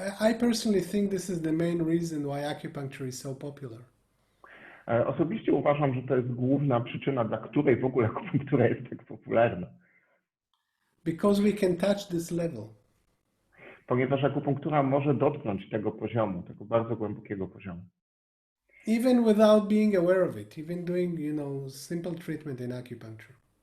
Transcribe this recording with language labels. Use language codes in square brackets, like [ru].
[en] I personally think this is the main reason why acupuncture is so popular. [pl] Osobiście uważam, że to jest główna przyczyna, dla której w ogóle akupunktura jest tak popularna. [en] Because we can touch this level. [pl] Ponieważ akupunktura może dotknąć tego poziomu, tego bardzo głębokiego poziomu. [en] Even without being aware of it, even doing, you know, simple treatment in acupuncture.